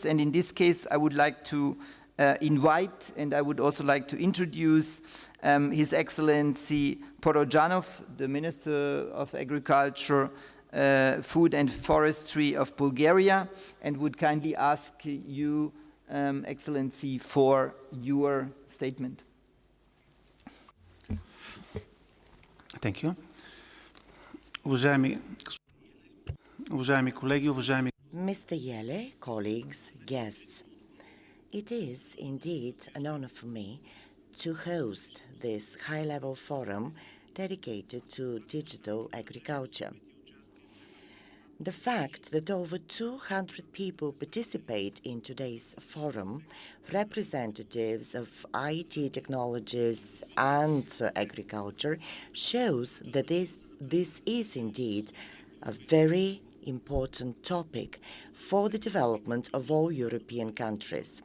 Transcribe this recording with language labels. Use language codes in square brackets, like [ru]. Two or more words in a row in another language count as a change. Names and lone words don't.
[en] And in this case, I would like to invite, and I would also like to introduce His Excellency Porozhanov, the Minister of Agriculture, Food and Forestry of Bulgaria, and would kindly ask you, Excellency, for your statement. Thank you. [bg] Уважаеми колеги, уважаеми [en] Mr. Yele, colleagues, guests, it is indeed an honor for me to host this high-level forum dedicated to digital agriculture. The fact that over 200 people participate in today's forum, representatives of IT technologies and agriculture, shows that this is indeed a very important topic for the development of all European countries.